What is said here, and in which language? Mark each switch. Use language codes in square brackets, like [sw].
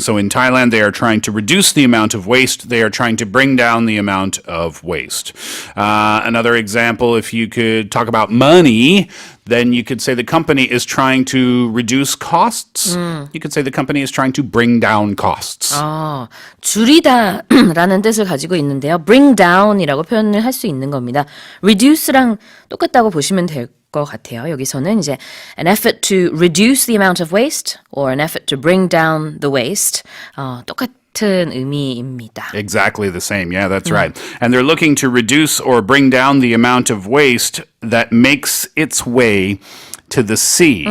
[en] So in Thailand, they are trying to reduce the amount of waste. They are trying to bring down the amount of waste. Another example, if you could talk about money, then you could say the company is trying to reduce costs. You could say the company is trying to bring down costs. [ko] 줄이다라는 뜻을 가지고 있는데요. bring down이라고 표현을 할 수 있는 겁니다. reduce랑 똑같다고 보시면 될 것 같아요. 여기서는 이제 [en] an effort to reduce the amount of waste or an effort to bring down the waste [ko] 똑같은 의미입니다. [en] Exactly the same. Yeah, that's right. And they're looking to reduce or bring down the amount of waste that makes its way to the sea.